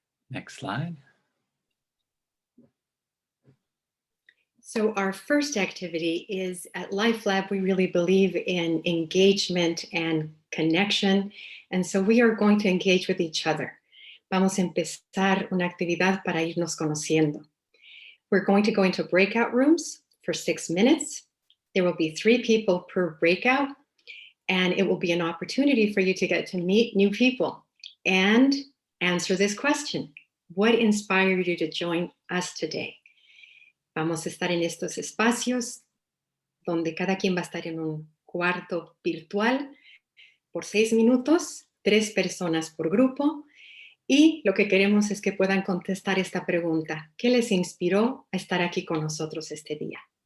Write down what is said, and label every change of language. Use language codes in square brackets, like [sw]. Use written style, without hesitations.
[en] Next slide. So our first activity is at LifeLab, we really believe in engagement and connection. And so we are going to engage with each other. [es] Vamos a empezar una actividad para irnos conociendo. [en] We're going to go into breakout rooms for 6 minutes. There will be 3 people per breakout, and it will be an opportunity for you to get to meet new people and answer this question. What inspired you to join us today? [es] Vamos a estar en estos espacios donde cada quien va a estar en un cuarto virtual por 6 minutos, 3 personas por grupo. Y lo que queremos es que puedan contestar esta pregunta. ¿Qué les inspiró a estar aquí con nosotros este día?